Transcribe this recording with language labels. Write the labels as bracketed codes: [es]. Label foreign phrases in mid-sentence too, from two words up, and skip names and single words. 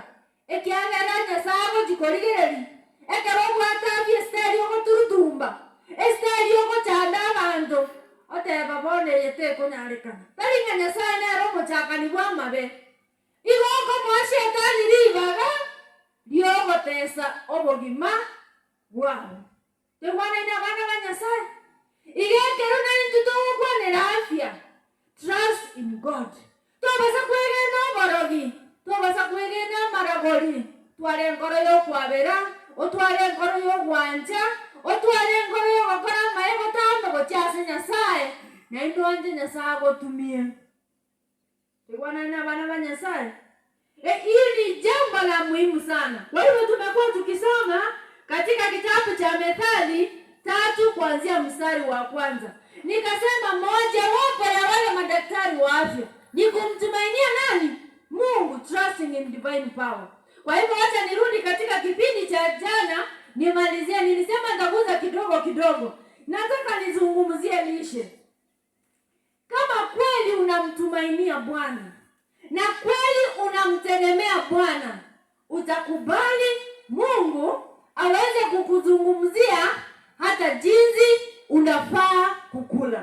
[guz] ekyagera Nyasaye gikorigeri ekero bwata bye stereo goturutumba stereo gochanda bantu oteba bone yete konyarekana taringa Nyasaye ne romo chakani bwa mabe igoko mwashetani ribaga lyogotesa obogima bwao tegwana ina bana ba Nyasaye igekero na intuto gwanera afya. [en] Trust in God. [guz] Tobasa kwegena borogi, tobasa kwegena maragori. Tware ngoro yo kwabera, otware ngoro yo gwanja, otware ngoro yo gokora maego tambo gochase Nyasaye. Na indonje Nyasaye gotumie. Tegwana na bana ba Nyasaye. [sw] Hili jambo la muhimu sana. Kwa hivyo tumekuwa tukisoma katika kitabu cha Methali 3 kuanzia mstari wa 1. Nikasema moja wapo ya wale madaktari wa afya ni kumtumainia nani? Mungu, [en] trusting in divine power. [sw] Kwa hivyo acha nirudi katika kipindi cha jana nimalizie. Nilisema nitaguza kidogo. Nataka nizungumzie lishe. Kama kweli unamtumainia Bwana na kweli unamtegemea Bwana, utakubali Mungu aweze kukuzungumzia hata jinsi unafaa kukula.